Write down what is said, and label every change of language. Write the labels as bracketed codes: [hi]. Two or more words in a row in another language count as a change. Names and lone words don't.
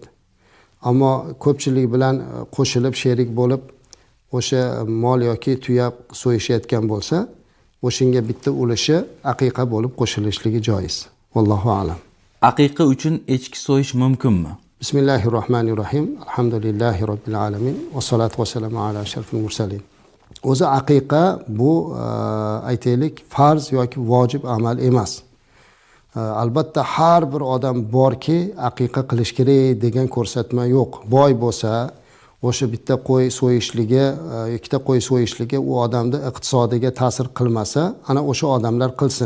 [uz] Ammo ko'pchilik bilan qo'shilib sherik bo'lib o'sha mol yoki tuya so'yishayotgan bo'lsa, o'shinga bitta ulushi aqiqa bo'lib qo'shilishligi joiz. [ar] والله أعلم. [uz] Aqiqa uchun echki so'yish mumkinmi? [ar] بسم الله الرحمن الرحيم. الحمد لله رب العالمين. والصلاة والسلام على أشرف المرسلين. [uz] O'zi aqiqa bu aytaylik farz yoki vojib amal emas. Albatta har bir odam borki, aqiqa qilish kerak degan ko'rsatma yo'q. Boy bo'lsa, o'sha bitta qo'y so'yishligi, ikkita qo'y so'yishligi u odamning iqtisodiga ta'sir qilmasa, ana o'sha odamlar qilsin.